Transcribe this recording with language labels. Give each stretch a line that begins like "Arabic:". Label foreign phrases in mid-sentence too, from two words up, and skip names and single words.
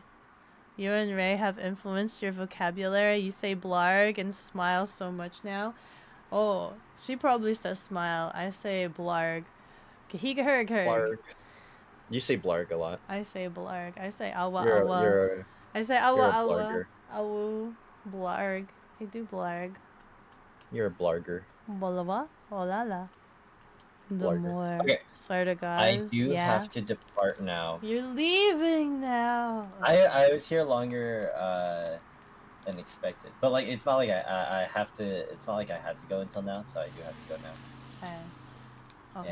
English: You and Ray have influenced your vocabulary. You say blarg and smile so much now. Oh, she probably says smile. I say blarg. Blarg. You say blarg a lot. I say blarg. I say awa You're awa. I say awa you're a awa. blarger. Awu. Blarg. I do blarg. You're a blarger. Bolawa? Olala. The Blarger. more. Okay. Swear to God. I do yeah. have to depart now. You're leaving now. I was here longer than expected, but like it's not like I have to. It's not like I have to go until now, so I do have to go now. Okay. Okay,